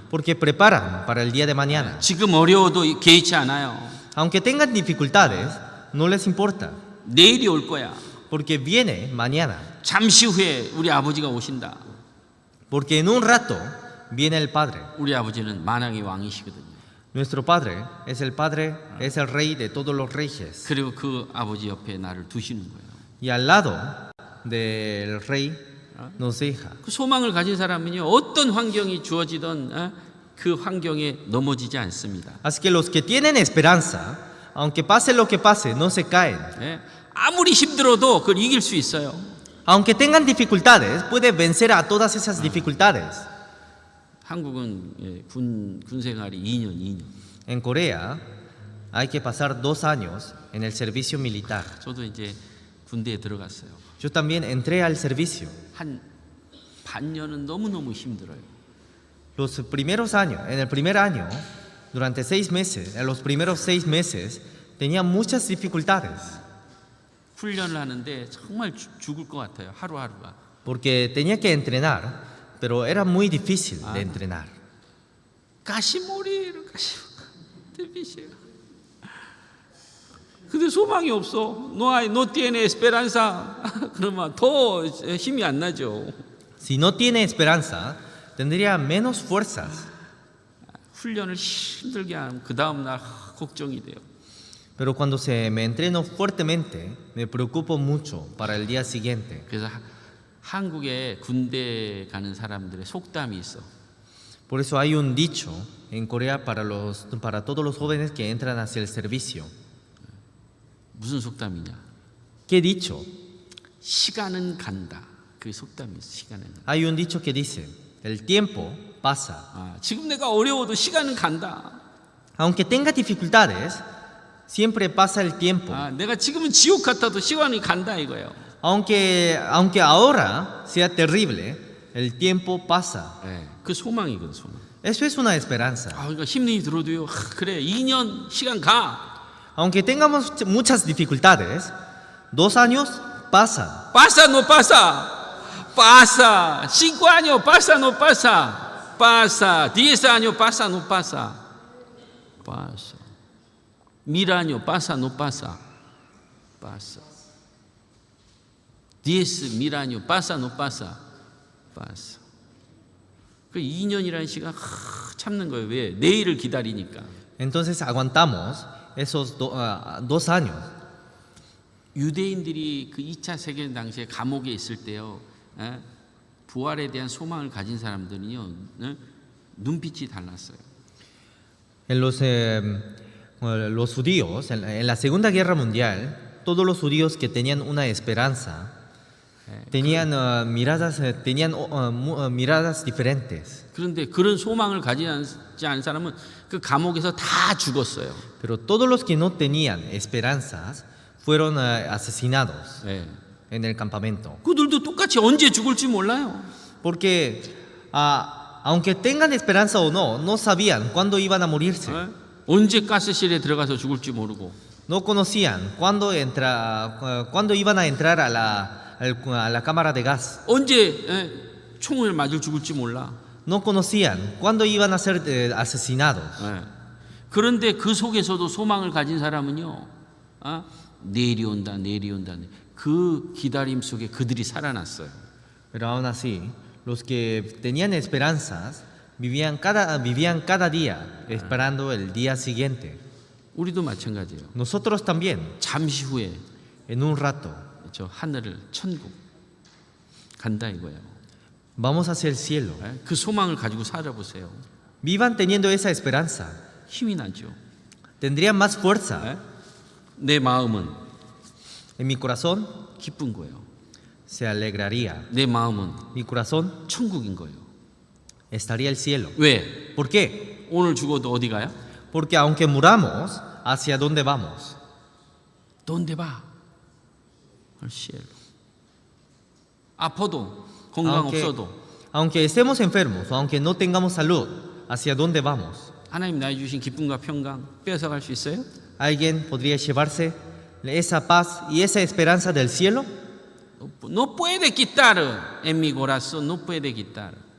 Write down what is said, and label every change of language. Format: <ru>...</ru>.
<es>porque preparan para el día de mañana.</es> <ko>지금 어려워도 개의치 않아요.</ko> <es>Aunque tengan dificultades, no les importa,</es> <ko>내일이 올 거야.</ko> <es>porque viene mañana,</es> <ko>잠시 후에 우리 아버지가 오신다.</ko> <es>porque en un rato viene el Padre.</es> <ko>우리 아버지는 만왕의 왕이시거든요.</ko> <es>Nuestro Padre, es el Rey de todos los reyes.</es> <ko>그리고 그 아버지 옆에 나를 두시는 거예요.</ko> <es>Y al lado del Rey nos deja.</es> <ko>그 소망을 가진 사람은요, 어떤 환경이 주어지던 그 환경에 넘어지지 않습니다.</ko> <es>Así que los que tienen esperanza, aunque pase lo que pase, no se caen.</es> <ko>아무리 힘들어도 그걸 이길 수 있어요.</ko> <es>Aunque tengan dificultades, puede vencer a todas esas dificultades.</es> <ko>한국은 군 생활이 2년.</ko> <es>En Corea hay que pasar 2 años en el servicio militar.</es> <ko>저도 이제 군대에 들어갔어요.</ko> <es>Yo también entré al servicio.</es> <ko>한 반년은 너무너무 힘들어요.</ko> <es>Los primeros años, en el primer año, Durante 6 meses, en los primeros 6 meses, tenía muchas dificultades</es> <ko>훈련을 하는데 정말 죽을 것 같아요. 하루하루가.</ko> <es>porque tenía que entrenar, pero era muy difícil de entrenar. casi morir, casi difícil.</es> <ko>근데 소망이 없어.</ko> <es>no tiene esperanza.</es> <ko>그러면 더 힘이 안 나죠.</ko> <es>Si no tiene esperanza, tendría menos fuerzas.</es> <ko>훈련을 힘들게 하면 그 다음 날 걱정이 돼요.</ko> <es>Pero cuando me entreno fuertemente, me preocupo mucho para el día siguiente.</es> <ko>그래서 한국에 군대 가는 사람들의 속담이 있어.</ko> <es>Por eso hay un dicho en Corea para todos los jóvenes que entran hacia el servicio.</es> <ko>무슨 속담이냐?</ko> <es>¿Qué dicho?</es> <ko>시간은 간다. 그 속담이 있어. 시간은 간다.</ko> <es>Hay un dicho que dice, el tiempo pasa.</es> <ko>지금 내가 어려워도 시간은 간다.</ko> <es>Aunque tenga dificultades, siempre pasa el tiempo.</es> <ko>내가 지금은 지옥 같아도 시간이 간다 이거예요.</ko> <es>Aunque ahora sea terrible, el tiempo pasa.</es> <ko>그 소망이거든, 소망.</ko> <es>Eso es una esperanza.</es> <ko>그러니까 힘이 들어도요. 그래, 2년 시간 가.</ko> <es>Aunque tengamos muchas dificultades, 2 años pasan. pasa no pasa. pasa. 5 años pasa no pasa. pasa. 10 años pasa no pasa. pasa. 1000 años pasa no pasa. pasa. 10,000 años pasa no pasa. pasa.</es> <ko>그 2년이라는 시간 참는 거예요. 왜? 내일을 기다리니까.</ko> <es>Entonces aguantamos esos 2 años.</es> <ko>유대인들이 그 2차 세계대전 당시에 감옥에 있을 때요. 부활에 대한 소망을 가진 사람들은요. 눈빛이 달랐어요.</ko> <es>En los judíos, en la Segunda Guerra Mundial, todos los judíos que tenían una esperanza tenían miradas diferentes.</es> <ko>그런데 그런 소망을 가지지 않은 사람은 그 감옥에서 다 죽었어요.</ko> <es>Pero todos los que no tenían esperanzas fueron asesinados en el campamento.</es> <ko>그들도 똑같이 언제 죽을지 몰라요.</ko> <es>Porque aunque tengan esperanza o no, no sabían cuándo iban a morirse.</es> <ko>언제 가스실에 들어가서 죽을지 모르고.</ko> <es>No conocían cuándo iban a entrar a la cámara de gas.</es> <ko>언제 총을 맞을 죽을지 몰라.</ko> <es>No conocían cuándo iban a ser asesinados.</es> <ko>그런데 그 속에서도 소망을 가진 사람은요. 내일이 온다. 그 기다림 속에 그들이 살아났어요.</ko> <es>Pero aún así, los que tenían esperanzas vivían cada día esperando el día siguiente.</es> <ko>우리도 마찬가지예요.</ko> <es>Nosotros también,</es> <ko>잠시 후에</ko> <es>en un rato,</es> <ko>저 하늘을 천국 간다 이거예요.</ko> <es>vamos hacia el cielo.</es> <ko>그 소망을 가지고 살아보세요.</ko> <es>Vivan teniendo esa esperanza.</es> <ko>힘이 나죠.</ko> <es>Tendrían más fuerza.</es> <ko>내 마음은</ko> <es>En mi corazón</es> <ko>기쁜 거예요.</ko> <es>se alegraría.</es> <ko>내 마음은</ko> <es>Mi corazón</es> <ko>천국인 거예요.</ko> <es>estaría el cielo.</es> <ko>왜?</ko> <es>¿Por qué?</es> <ko>오늘 죽어도 어디 가요?</ko> <es>Porque aunque muramos, ¿hacia dónde vamos? ¿Dónde va? al cielo.</es> <ko>아파도 건강 없어도</ko> <es>Aunque estemos enfermos o aunque no tengamos salud, ¿hacia dónde vamos?</es> <ko>하나님 나에 주신 기쁨과 평강 뺏어갈 수 있어요?</ko> <es>¿Alguien podría llevarse esa paz y esa esperanza del cielo? No puede quitar en mi corazón, no puede quitar.</es>